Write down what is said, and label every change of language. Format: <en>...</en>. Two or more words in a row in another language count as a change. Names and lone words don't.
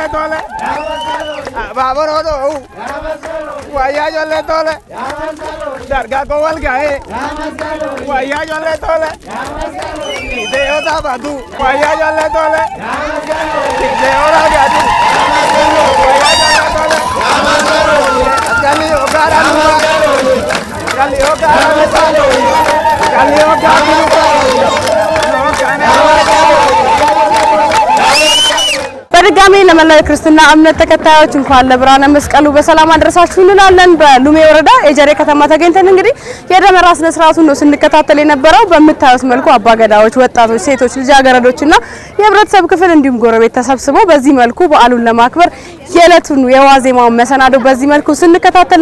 <am>Dole, Baborodo, Yajole Dole, Darga Kowalgae, Yajole Dole, Deo Tabatu, Yajole Dole, Deo Ragadi, Yajole Dole, Galio Garanuva, Galio Garanuva, Galio Garanuva, no በድጋሜ ለመላው ክርስትና እምነት ተከታዮች እንኳን ለብርሃነ መስቀሉ በሰላም አደረሳችሁ እንላለን። በሉሜ ወረዳ ኤጀሬ ከተማ ተገኝተን እንግዲህ የደመራ ስነ ስርዓቱን ነው ስንከታተል የነበረው። በመታየት መልኩ አባገዳዎች፣ ወጣቶች፣ ሴቶች፣ ልጃገረዶችና የህብረተሰብ ክፍል እንዲሁም ጎረቤት ተሰብስበው በዚህ መልኩ በዓሉን ለማክበር የዕለቱን የዋዜማውን መሰናዶ በዚህ መልኩ ስንከታተል</am>